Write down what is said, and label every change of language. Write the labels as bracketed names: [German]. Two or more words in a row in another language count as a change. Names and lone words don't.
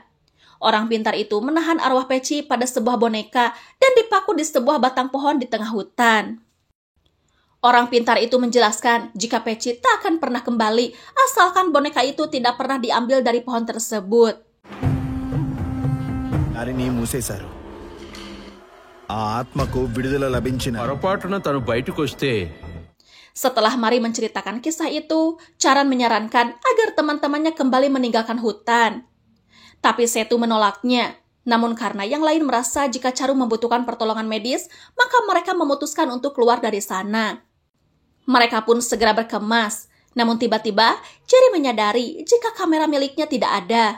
[Indonesian] Orang pintar itu menahan arwah Peci pada sebuah boneka dan dipaku di sebuah batang pohon di tengah hutan. Orang pintar itu menjelaskan jika Peci tak akan pernah kembali asalkan boneka itu tidak pernah diambil dari pohon tersebut. [Telugu] Narini మూసేశారు. ఆ ఆత్మకు విడుదల లభించిన పొరపాటున తను బయటకు వస్తే. [Indonesian] Setelah Mari menceritakan kisah itu, Charan menyarankan agar teman-temannya kembali meninggalkan hutan. Tapi Setu menolaknya. Namun karena yang lain merasa jika Charu membutuhkan pertolongan medis, maka mereka memutuskan untuk keluar dari sana. Mereka pun segera berkemas. Namun tiba-tiba, Jerry menyadari jika kamera miliknya tidak ada.